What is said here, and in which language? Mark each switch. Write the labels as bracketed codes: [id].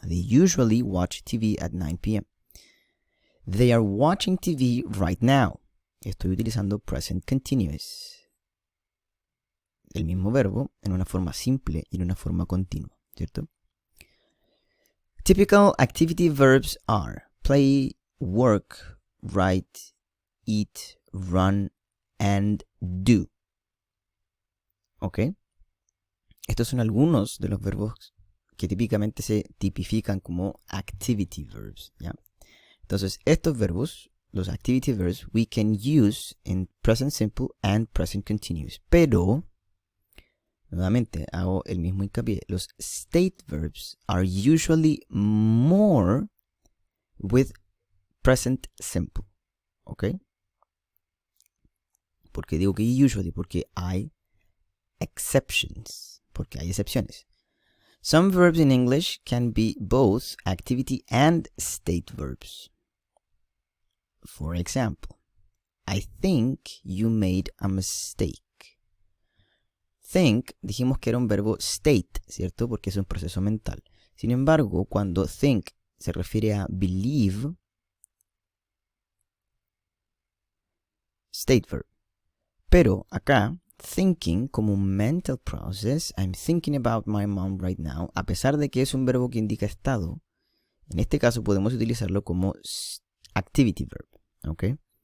[en] They usually watch TV at 9 p.m. They are watching TV right now. [es] Estoy utilizando [en] present continuous. [es] El mismo verbo en una forma simple y en una forma continua, ¿cierto? [en] Typical activity verbs are play, work, write, eat, run, and do. ¿Ok? [es] Estos son algunos de los verbos que típicamente se tipifican como [en] activity verbs, [es] ¿ya? Entonces, estos verbos, los [en] activity verbs, we can use in present simple and present continuous. [es] Pero, nuevamente, hago el mismo hincapié. [en] Los state verbs are usually more with present simple. ¿Ok? [es] ¿Por qué digo que usually? Porque hay exceptions. Porque hay excepciones. [en] Some verbs in English can be both activity and state verbs. For example, I think you made a mistake. [es] Think, dijimos que era un verbo state, ¿cierto? Porque es un proceso mental. Sin embargo, cuando think se refiere a [en] believe, state verb. [es] Pero acá, thinking como un [en] mental process, I'm thinking about my mom right now, [es] a pesar de que es un verbo que indica estado, en este caso podemos utilizarlo como [en] activity verb. [es] ¿Ok?